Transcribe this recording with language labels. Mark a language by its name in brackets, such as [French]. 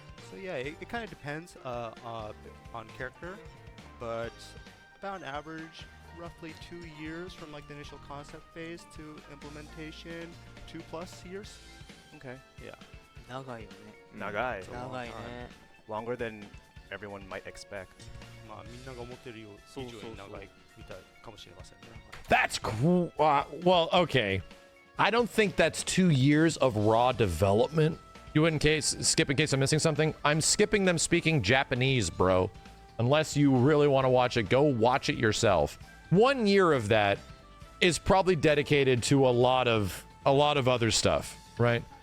[English] So yeah, it kind of depends on character, but about an average, roughly 2 years from like the initial concept phase to implementation, 2+ years. Okay. Yeah. [Japanese] 長いよね。 Nagai. [English] It's a long [Japanese] 長いね。 [English] Longer than everyone might expect. [Japanese] まあみんなが思ってる以上に長いみたいかもしれませんね。 [English] That's cool. Well, okay. I don't think that's 2 years of raw development. You in case skip in case I'm missing something. I'm skipping them speaking Japanese, bro. Unless you really want to watch it, go watch it yourself. 1 year of that is probably dedicated to a lot of other stuff, right?